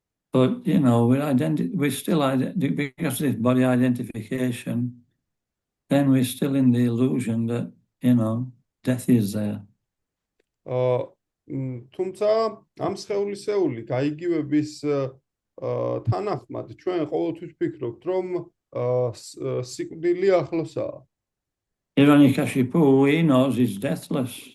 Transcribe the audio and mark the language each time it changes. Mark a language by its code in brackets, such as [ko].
[en] But, we're still, because of this body identification, then we're still in the illusion that, death is there. [ka] თუმცა ამ სხეულისეული გაიგივების თანახმად ჩვენ ყოველთვის ვფიქრობთ, რომ სიკვდილი ახლოსაა. [en] Hiranyakashipu, he knows he's deathless.